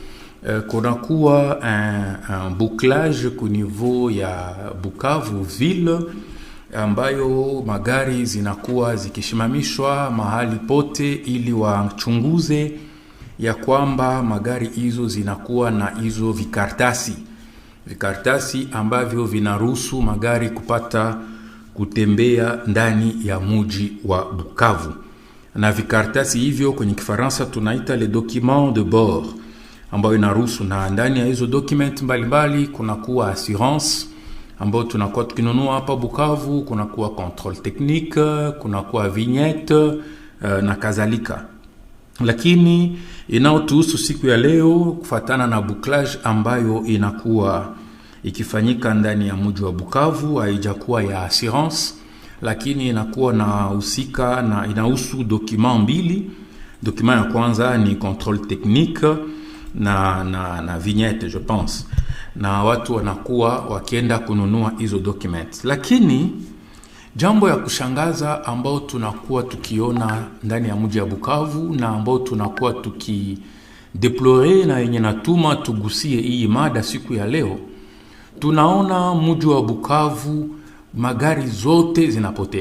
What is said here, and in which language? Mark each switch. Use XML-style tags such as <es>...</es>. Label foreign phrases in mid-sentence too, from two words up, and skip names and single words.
<sw>kunakuwa</sw> <fr>un bouclage</fr> <sw>ku niveau ya Bukavu ville ambayo magari zinakuwa zikishimamishwa mahali pote ili wachunguze ya kwamba magari hizo zinakuwa na hizo vikartasi ambavyo vinaruhusu magari kupata kutembea ndani ya mji wa Bukavu. Na vikartasi hivyo kwenye Kifaransa tunaita</sw> <fr>les documents de bord,</fr> <sw>ambayo inaruhusu, na ndani ya hizo document mbalimbali kunakuwa assurance ambayo tunakuwa tukinunua hapa Bukavu, kunakuwa</sw> <fr>contrôle technique,</fr> <sw>kunakuwa vignette na kadhalika. Lakini inaotuhusu siku ya leo kufatana na bouclage ambayo inakuwa ikifanyika ndani ya mji wa Bukavu, haijakuwa ya assurance, lakini inakuwa na husika na inahusu document mbili. Document ya kwanza ni</sw> <fr>contrôle technique</fr> <sw>na</sw> <fr>vignette je pense.</fr> <sw>Na watu wanakuwa wakienda kununua hizo documents. Lakini jambo ya kushangaza ambao tunakuwa tukiona ndani ya mji wa Bukavu na ambao tunakuwa tukideplorer na yenye natuma tugusie hii mada siku ya leo, tunaona mji wa Bukavu magari zote zinapotea.</sw>